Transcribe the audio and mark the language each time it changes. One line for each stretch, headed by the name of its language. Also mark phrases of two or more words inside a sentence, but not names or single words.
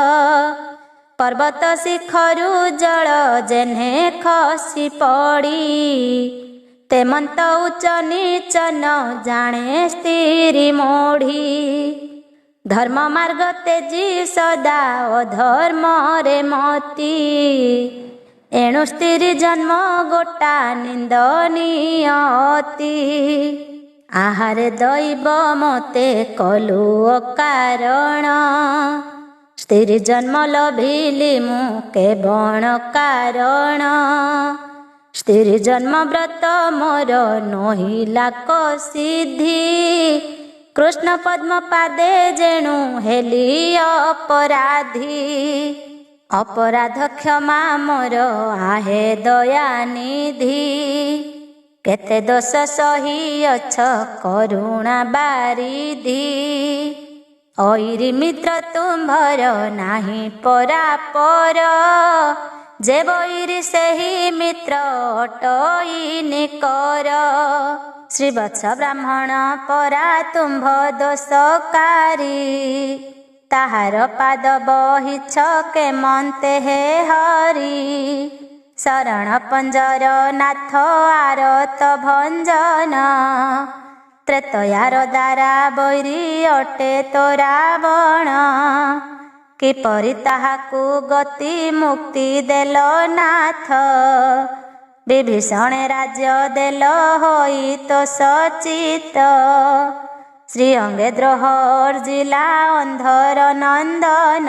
Odia: ପର୍ବତ ଶିଖରୁ ଜଲ ଜେନ୍ହେ ଖସୀ ପଡ଼ୀ, ତେମଂତ ଉଚ୍ଚ ନୀଚ ନ ଜାନେ ସ୍ତ୍ରୀ ମୋଢ଼ୀ, ଧର୍ମ ମାର୍ଗ ତେଜୀ ସଦା ଅଧର୍ମ ରେ ମତୀ, ଏଣୁ ସ୍ତ୍ରୀ ଜନ୍ମ ଗୋଟା ନିଂଦନୀୟ ଅତି, ଆହାରେ ଦୈବ ମତେ କଲୁ ଅକାରଣ, ସ୍ତ୍ରୀ ଜନ୍ମ ଲଭିଲୀ ମୁ କେବଲ କାରଣ, ସ୍ତ୍ରୀ ଜନ୍ମ ବ୍ରତ ମୋର ନହିଲା କୋ ସିଦ୍ଧି, କୃଷ୍ଣ ପଦ୍ମ ପାଦେ ଜେଣୁ ହେଲୀ ଅପରାଧୀ, ଅପରାଧ କ୍ଷମା ମୋର ଆହେ ଦୟା ନିଧି, କେତେ ଦୋଷ ସହୀ ଅଛ କରୁଣା ବାରିଧି, ଐରୀ ମିତ୍ର ତୁମ୍ଭର ନାହୀ ପରାପର, ଜେ ବୈରୀ ସେହୀ ମିତ୍ର ଅଟଈ ନିକର, ଶ୍ରୀବତ୍ସ ବ୍ରାହ୍ମଣ ପରା ତୁମ୍ଭ ଦୋଷକାରୀ, ତାହାର ପାଦ ବହିଛ କେମନ୍ତେ ହେ ହରି, ଶରଣ ପଂଜର ନାଥ ଆରତ ଭଂଜନ, ତ୍ରେତୟାର ଦ୍ୱାରା ବୈରୀ ଅଟେ ତୋ ରାବଣ। କିପରି ତାହାକୁ ଗତି ମୁକ୍ତି ଦେଲ ନାଥ। ବିଭୀଷଣେ ରାଜ୍ୟ ଦେଲ ହୋଇ ତୋ ସଚିତ। ଶ୍ରୀଅଙ୍ଗେ ଦ୍ରୋହ ଅର୍ଜିଲା ଅନ୍ଧର ନନ୍ଦନ।